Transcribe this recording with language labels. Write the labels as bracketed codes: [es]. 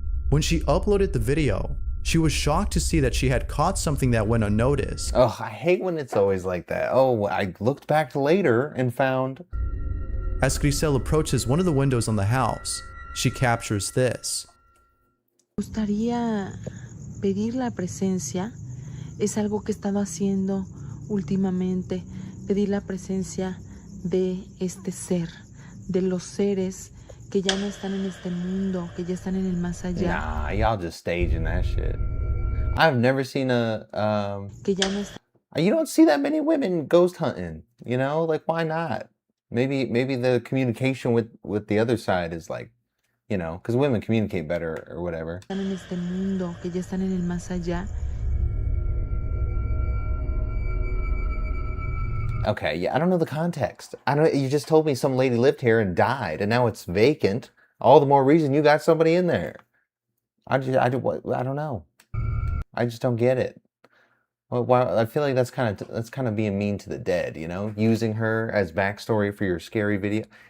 [en] When she uploaded the video, she was shocked to see that she had caught something that went unnoticed. Oh, I hate when it's always like that. Oh, I looked back later and found... As Grisel approaches one of the windows on the house, she captures this. [es] Me gustaría pedir la presencia. Es algo que he estado haciendo últimamente. Pedir la presencia de este ser, de los seres que ya no están en este mundo, que ya están en el más allá. [en] Nah, y'all just staging that shit. I've never seen a [es] Que ya no está... [en] You don't see that many women ghost hunting, you know? Like, why not? Maybe the communication with the other side is like, you know, because women communicate better or whatever. [es] Están en este mundo, que ya están en el más allá. [en] Okay, yeah, I don't know the context. You just told me some lady lived here and died, and now it's vacant. All the more reason you got somebody in there. I don't know. I just don't get it. Well, I feel like that's kind of being mean to the dead, you know, using her as backstory for your scary video.